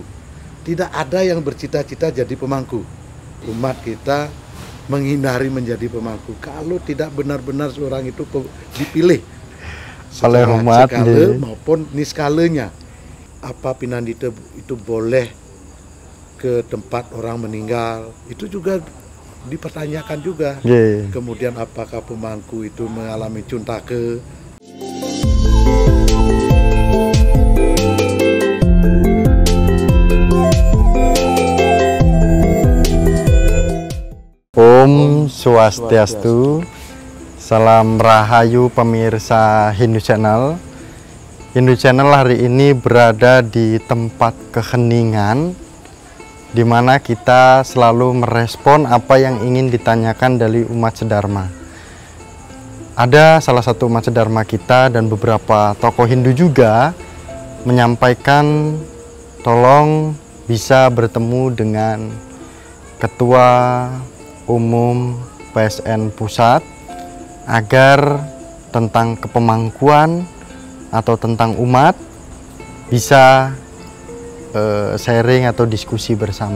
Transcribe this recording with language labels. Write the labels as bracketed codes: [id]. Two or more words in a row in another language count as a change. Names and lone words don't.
[id] Tidak ada yang bercita-cita jadi pemangku. Umat kita menghindari menjadi pemangku kalau tidak benar-benar seorang itu dipilih oleh umat skala maupun niskalenya. Apa pinandita itu boleh ke tempat orang meninggal, itu juga dipertanyakan juga. Kemudian apakah pemangku itu mengalami cuntake. [sa] Om Swastiastu, [id] salam rahayu pemirsa Hindu Channel. Hindu Channel hari ini berada di tempat keheningan, di mana kita selalu merespon apa yang ingin ditanyakan dari umat sedharma. Ada salah satu umat sedharma kita dan beberapa tokoh Hindu juga menyampaikan tolong bisa bertemu dengan Ketua Umum PSN Pusat agar tentang kepemangkuan atau tentang umat bisa sharing atau diskusi bersama.